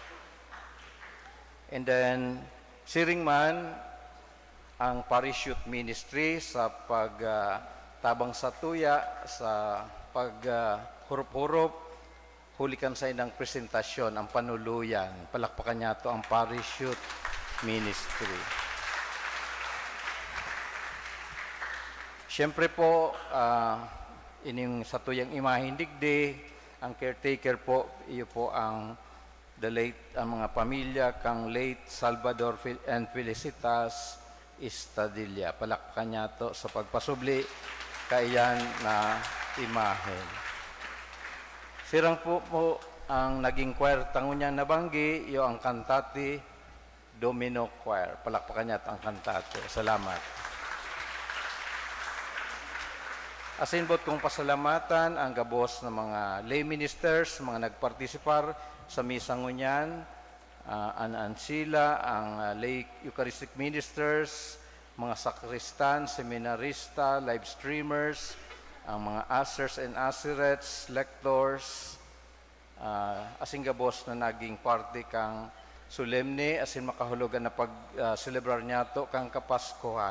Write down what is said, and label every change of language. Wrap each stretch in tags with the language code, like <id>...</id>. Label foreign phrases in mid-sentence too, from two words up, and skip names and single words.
<en>And then,</en> <bik>siringman ang Parish Youth Ministry sa pagtabang sa tuya, sa paghurup-hurup, hulikan sa inang presentasyon, ang panuluyan. Palakpakan niya ito ang Parish Youth Ministry. Siyempre po, ining sa tuyang imaheng digdi, ang caretaker po, iyo po ang</bik> <en>the late,</en> <bik>ang mga pamilya kang late Salvador and Felicitas Estadilla. Palakpakan niya to sa pagpasubli kaiyan na imahen. Sirang po ang naging choir tangunya nabanggi, iyo ang Cantati Domino Choir. Palakpakan niya ang kantate. Salamat. Asinbot kong pasalamatan ang gabos ng mga</bik> <en>lay ministers,</en> <bik>mga nagpartisipar sa misa ngunyan, ang Ansila, ang</bik> <en>lay Eucharistic ministers,</en> <bik>mga sakristan, seminarista,</bik> <en>live streamers,</en> <bik>ang mga</bik> <en>asers and aserettes,</en> <bik>lectors, asing gabos na naging parte kang solemne, asin makahulugan na pag-celebrar niya to kang Kapaskuhan.</bik>